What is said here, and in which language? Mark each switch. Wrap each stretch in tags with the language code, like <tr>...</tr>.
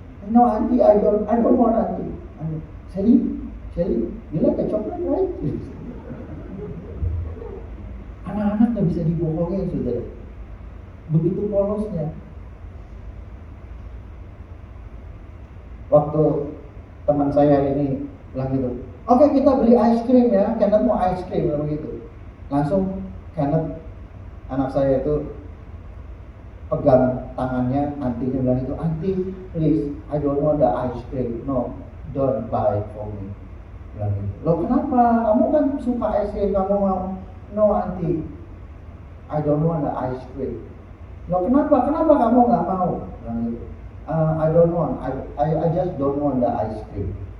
<en>No, auntie, I don't want auntie. Sally, you like a chocolate, right?</en> <id>Anak-anak gak bisa dibohongin, saudara. Begitu polosnya. Waktu teman saya ini bilang gitu, oke, kita beli ice cream ya, Kenneth mau ice cream, begitu. Langsung Kenneth, anak saya itu pegang tangannya, antinya bilang itu,</id> <en>auntie, please, I don't want the ice cream, no, don't buy for me.</en> <id>Bilang gitu. Loh kenapa? Kamu kan suka ice cream, kamu mau?</id> <en>No auntie, I don't want the ice cream.</en> <id>Loh kenapa kamu nggak mau? Bilang gitu.</id> <en>I don't want. I just don't want the ice cream.</en>